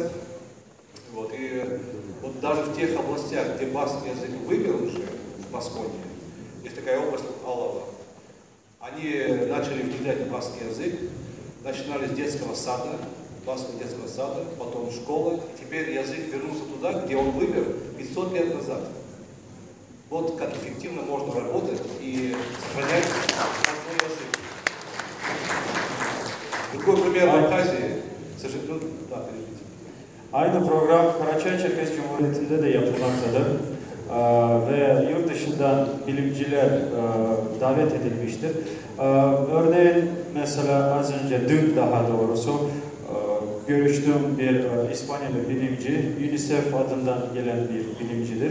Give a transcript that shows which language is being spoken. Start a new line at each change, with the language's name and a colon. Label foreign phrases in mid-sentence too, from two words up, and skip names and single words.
Russian: И вот даже в тех областях, где баскский язык вымер уже, в Басконии, есть такая область Алава, они начали внедрять баскский язык, начинали с детского сада, баскского детского сада, потом школа, и теперь язык вернулся туда, где он вымер 500 лет назад. Вот как эффективно можно работать и сохранять родной язык. Другой пример в Абхазии.
Turkish: Aynı program Karacabey-Çerkes Cumhuriyeti'nde de yapılmaktadır ve yurt dışından bilimciler davet edilmiştir. Örneğin mesela az önce, dün daha doğrusu görüştüğüm bir İspanyol bilimci, UNICEF adından gelen bir bilimcidir.